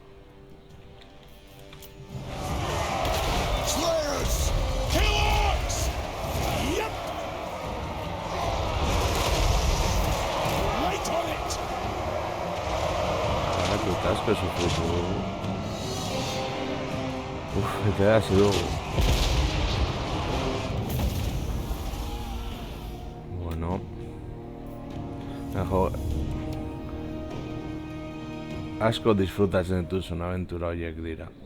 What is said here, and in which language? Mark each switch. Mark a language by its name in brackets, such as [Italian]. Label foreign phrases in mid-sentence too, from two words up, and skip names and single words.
[English] Slayers! Killers! Yep! Right on it! [Basque] Agatuta asko sufritu dugu. Eta hasi dugu. Bueno. Asko disfrutatzen dituzun abentura horiek dira.